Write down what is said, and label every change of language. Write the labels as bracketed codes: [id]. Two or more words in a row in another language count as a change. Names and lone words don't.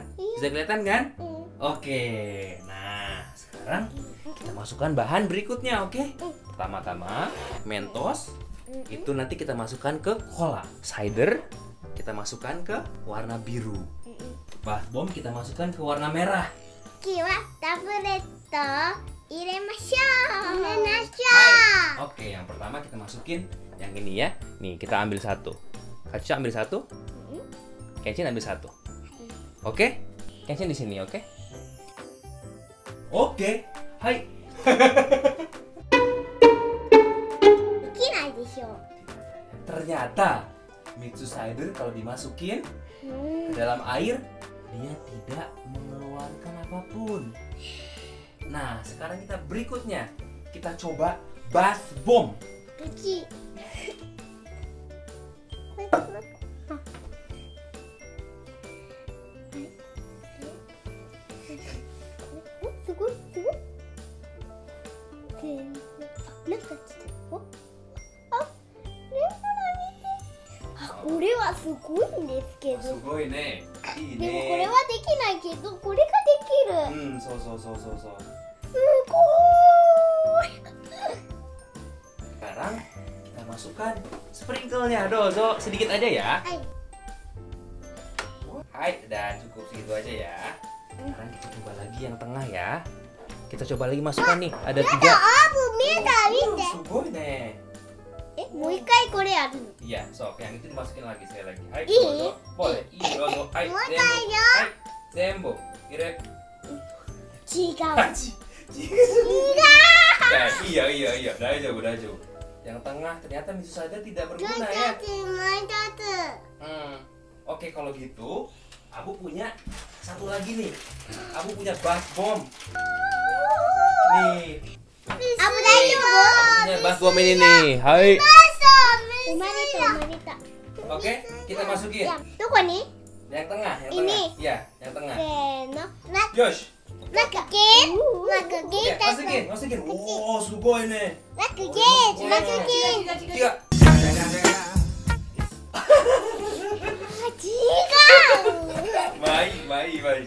[id] Bisa kelihatan kan? Oke. Nah, sekarang kita masukkan bahan berikutnya, oke? Pertama-tama Mentos. Itu nanti kita masukkan ke cola. Cider kita masukkan ke warna biru. [en] Bath bomb [id] kita masukkan ke warna merah. [ja] 次はタブレットを入れましょう。 [id] Hai. Oke, yang pertama kita masukin yang ini ya. Nih, kita ambil satu. Kaca ambil satu. Kenshin ambil satu. Oke? Kenshin di sini, oke? Oke. Hai. [ja] できないでしょう。 [id] Ternyata Mitsu Cider kalau dimasukin ke dalam air dia tidak mengeluarkan apapun. Nah, sekarang kita berikutnya kita coba [en] bath bomb. [ja] うち。すごいすごい。全然。なんか来た。お。あ、レモラ見て。あ、これはすごいんですけど。 [id] Sugoi nih. [ja] でもこれはできないけど、これができる。そう。すごーい。 [id] Sekarang kita masukkan sprinkle-nya. Dozo, sedikit aja ya. Hai. Hai, dan cukup segitu aja ya. Sekarang kita coba lagi yang tengah ya. Kita coba lagi masukkan nih. Ada 3. [ja] あ、見た見て。 [id] Sugoi nih. [ja] もう一回これやるの。 [id] Iya, sok yang itu dimasukin lagi sekali lagi. Hai, Ih. Dozo. Boleh. Iya, Dozo. Hai, Mau Zembo. tanya? Hai, Zembo. Kira. [ja] 違う。 [id] Iya. Daijoubu. Yang tengah ternyata Mitsu Cider tidak berguna ya. Oke, kalau gitu Abu punya satu lagi nih. Abu punya [en] bath bomb. [id] Nih. Abu daijoubu? Punya [en] bath bomb [id] ini nih. Hai. [ja] 生まれた。 [id] Oke, kita masukin. Doko nih? Yang tengah, yang Ini. tengah. Iya, yang tengah. Seno. Josh. Masukin. Masukin. Wow, sugoi nih. Masukin. Tiga. Baik.